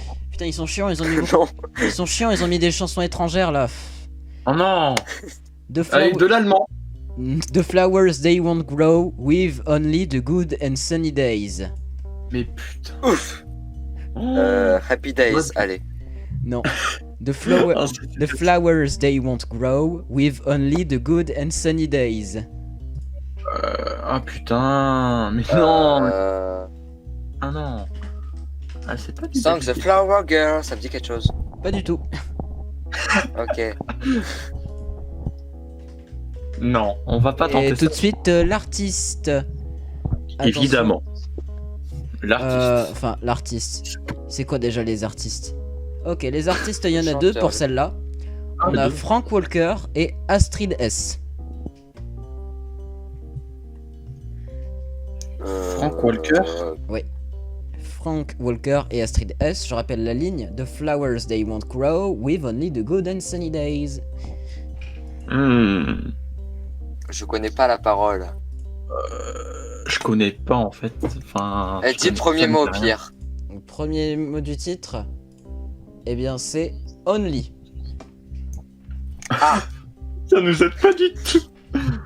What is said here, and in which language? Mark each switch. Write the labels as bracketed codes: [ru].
[fr] Putain, ils sont chiants, ils ont mis beaucoup. Non. Ils sont chiants, ils ont mis des chansons étrangères là. Oh non. [en] The, [fr] Allez, de l'allemand. [en] The flowers they won't grow with only the good and sunny days. [fr] Mais putain. Ouf. Oh. [en] Happy Days. What? [fr] Allez. Non. The, Ah, [en] the flowers they won't grow with only the good and sunny days. [fr] Ah putain. Mais non. Euh, Ah non. Ah, c'est pas du [en] Song The Flower Girl. [fr] Ça me dit quelque chose. Pas du tout. Ok. Non, on va pas Et tenter tout de ça. suite, l'artiste. Attention. Évidemment. L'artiste. Enfin, l'artiste. C'est quoi déjà les artistes? Ok, les artistes, il y en a deux Chanteur. pour celle-là. Ah, On a deux. Frank Walker et Astrid S. Frank Walker. Frank Walker et Astrid S. Je rappelle la ligne. [en] The flowers they won't grow with only the good and sunny days. [fr] Je connais pas la parole. Je connais pas en fait. Enfin. Elle dit le premier mot au pire. Le premier mot du titre, eh bien c'est Only. Ça nous aide pas du tout.